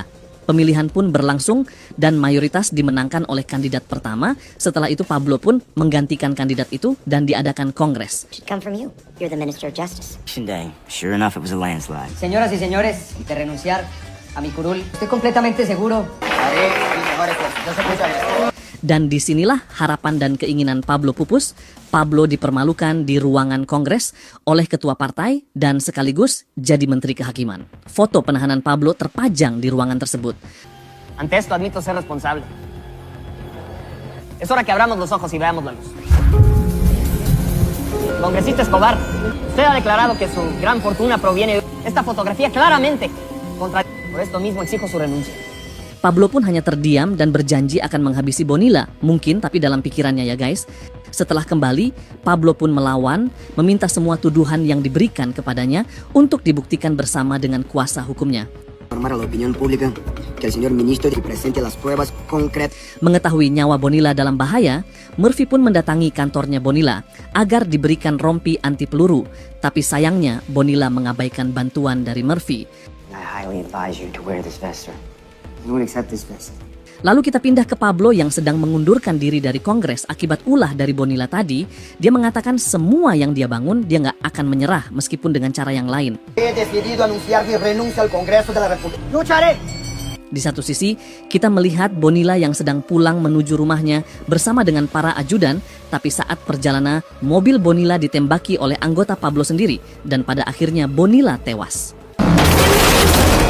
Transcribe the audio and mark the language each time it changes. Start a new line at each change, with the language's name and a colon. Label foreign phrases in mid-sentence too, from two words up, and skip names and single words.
Indonesian: Pemilihan pun berlangsung dan mayoritas dimenangkan oleh kandidat pertama. Setelah itu Pablo pun menggantikan kandidat itu dan diadakan kongres.
English: Should come from you. You're the Minister of Justice. Day. Sure enough, it was a landslide.
Spanish: Señoras y señores, de renunciar a mi curul, estoy completamente seguro. Haré mi mejor esfuerzo. Yo sé que ustedes.
Indonesian: Dan disinilah harapan dan keinginan Pablo pupus. Pablo dipermalukan di ruangan kongres oleh ketua partai dan sekaligus jadi menteri kehakiman. Foto penahanan Pablo terpajang di ruangan tersebut.
Spanish: Ante esto admito ser responsable. Es hora que abramos los ojos y veamos la luz. Congresista Escobar, usted ha declarado que su gran fortuna proviene de esta fotografía claramente contra... Por esto mismo exijo su renuncia.
Indonesian: Pablo pun hanya terdiam dan berjanji akan menghabisi Bonilla. Mungkin, tapi dalam pikirannya ya guys. Setelah kembali, Pablo pun melawan, meminta semua tuduhan yang diberikan kepadanya untuk dibuktikan bersama dengan kuasa hukumnya.
Spanish: Informar a la opinión pública que el señor ministro presente las pruebas concretas.
Indonesian: Mengetahui nyawa Bonilla dalam bahaya, Murphy pun mendatangi kantornya Bonilla agar diberikan rompi anti peluru. Tapi sayangnya, Bonilla mengabaikan bantuan dari Murphy.
English: I highly advise you to wear this vest, sir. You won't accept this vest.
Indonesian: Lalu kita pindah ke Pablo yang sedang mengundurkan diri dari Kongres akibat ulah dari Bonilla tadi. Dia mengatakan semua yang dia bangun, dia nggak akan menyerah meskipun dengan cara yang lain.
Spanish: He decidido anunciar mi renuncia al Congreso de la República. Lucharé.
Indonesian: Di satu sisi, kita melihat Bonilla yang sedang pulang menuju rumahnya bersama dengan para ajudan, tapi saat perjalanan, mobil Bonilla ditembaki oleh anggota Pablo sendiri, dan pada akhirnya Bonilla tewas.